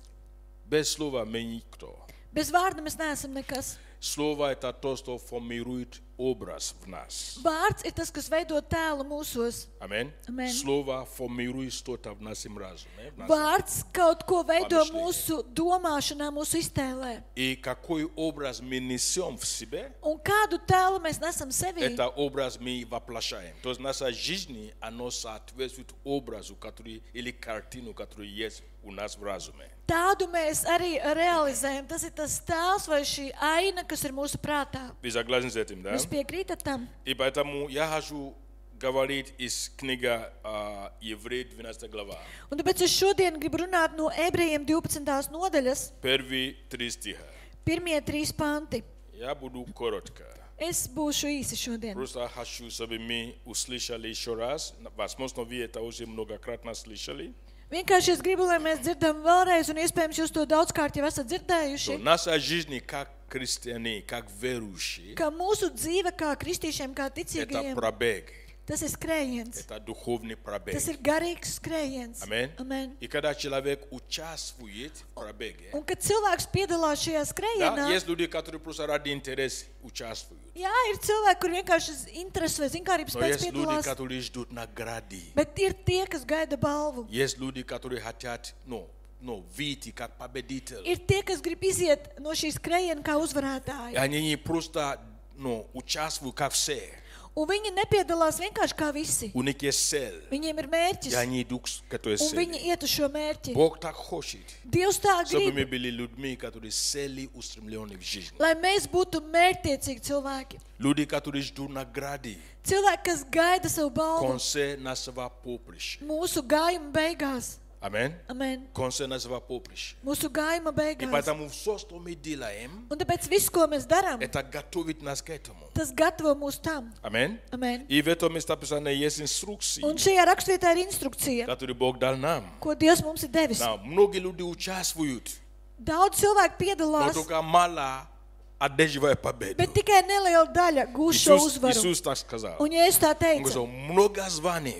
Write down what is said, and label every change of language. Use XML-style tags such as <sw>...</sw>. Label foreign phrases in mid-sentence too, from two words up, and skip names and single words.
<ru>Без слова мы никто.</ru> <lv>Bez vārda mēs neesam nekas.</lv> <ru>Слово – это то, что формирует образ в нас.</ru> <lv>Vārds ir tas, kas veido tēlu mūsos. Amen. Amen.</lv> <ru>Слово формирует что-то в нашем разуме. в нашем-</ru> <lv>Vārds kaut ko veido</lv> <ru>Помышление.</ru> <lv>mūsu domāšanā, mūsu iztēlē.</lv> <ru>И какой образ мы несем в себе,</ru> <lv>Un kādu tēlu mēs nesam sevī,</lv> <ru>это образ мы воплощаем. То есть наша жизнь, оно соответствует образу, который, или картину, который есть у нас в разуме.</ru> <lv>tādu mēs arī realizējam. Tas ir tas tēls vai šī aina, kas ir mūsu prātā.</lv> <ru>Вы согласны с этим, да?</ru> <lv>Jūs piekrītat tam?</lv> <ru>И поэтому я хочу говорить из книги Евреи 12 глава.</ru> <lv>Un tāpēc es šodien gribu runāt no Ebrejiem 12. nodaļas,</lv> <ru>Первые 3 стиха.</ru> <lv>pirmie 3 panti.</lv> <ru>Я буду коротко.</ru> <lv>Es būšu īsi šodien.</lv> <ru>Просто хочу, чтобы мы услышали еще раз. Возможно, вы это уже многократно слышали.</ru> <lv>Vienkārši es gribu, lai mēs dzirdam vēlreiz, un iespējams jūs to daudzkārt jau esat dzirdējuši,</lv> <ru>Наша жизнь как христиане, как верующие,</ru> <lv>ka mūsu dzīve kā kristiešiem, kā</lv> <ru>это</ru> <lv>ticīgajiem,</lv> <ru>пробег.</ru> <lv>tas ir skrējiens.</lv> <ru>Это духовный пробег.</ru> <lv>Tas ir garīgs skrējiens. Amen. Amen.</lv> <ru>И когда человек участвует в пробеге,</ru> <lv>Un kad cilvēks piedalās šajā</lv> <ru>да,</ru> <lv>skrējienā,</lv> <ru>есть люди, которые просто ради интереса участвуют.</ru> <lv>jā, ir cilvēki, kur vienkārši interesi vai zinkārības</lv> <ru>Но</ru> <lv>pēc</lv> <ru>есть люди,</ru> <lv>piedalās,</lv> <ru>которые ждут награды.</ru> <lv>bet ir tie, kas gaida balvu.</lv> <ru>Есть люди, которые хотят, выйти как победитель.</ru> <lv>Ir tie, kas grib iziet no šīs skrējiena kā uzvarētāji.</lv> <ru>И они не просто, участвуют как все.</ru> <lv>Un viņi nepiedalās vienkārši kā visi.</lv> <ru>У них есть цель.</ru> <lv>Viņiem ir mērķis,</lv> <ru>И они идут к этой</ru> <lv>un viņi</lv> <ru>цели.</ru> <lv>iet uz šo mērķi.</lv> <ru>Бог так хочет,</ru> <lv>Dievs tā</lv> <ru>чтобы мы</ru> <lv>grib,</lv> <ru>были людьми, которые цели устремлены в жизни.</ru> <lv>lai mēs būtu mērķtiecīgi cilvēki.</lv> <ru>Люди, которые ждут награды,</ru> <lv>Cilvēki, kas gaida savu balvu</lv> <ru>конце нашего поприща.</ru> <lv>mūsu gājuma beigās. Amen. Amen.</lv> <ru>Конце нашего поприща.</ru> <lv>Mūsu gājuma</lv> <ru>И</ru> <lv>beigās.</lv> <ru>поэтому все, что мы делаем,</ru> <lv>Un tāpēc viss, ko mēs darām,</lv> <ru>это готовит нас к этому.</ru> <lv>tas gatavo mūs tam. Amen. Amen.</lv> <ru>И в этом местописании есть инструкции,</ru> <lv>Un šajā rakstvietā ir instrukcija,</lv> <ru>которые Бог дал нам.</ru> <lv>ko Dievs mums ir devis.</lv> <ru>Да, многие люди участвуют,</ru> <lv>Daudz cilvēku</lv> <ru>но</ru> <lv>piedalās,</lv> <ru>только мало одерживает победу.</ru> <lv>bet tikai neliela daļa gūs šo uzvaru.</lv> <ru>Иисус так сказал.</ru> <lv>Un ja es tā</lv> <ru>Он</ru> <lv>teicu,</lv> <ru>сказал, много званий,</ru>